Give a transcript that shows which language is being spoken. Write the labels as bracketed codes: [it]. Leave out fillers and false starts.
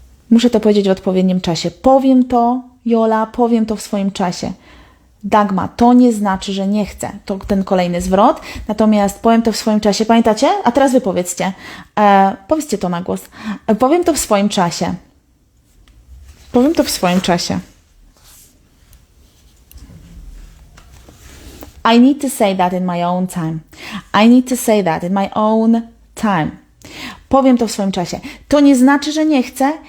[pl] Muszę to powiedzieć w odpowiednim czasie. Powiem to, Jola, powiem to w swoim czasie. Dagma, to nie znaczy, że nie chcę. To ten kolejny zwrot. Natomiast powiem to w swoim czasie. Pamiętacie? A teraz wy powiedzcie. Powiedzcie to na głos. Powiem to w swoim czasie. Powiem to w swoim czasie. [en] I need to say that in my own time. I need to say that in my own time. [pl] Powiem to w swoim czasie. To nie znaczy, że nie chcę.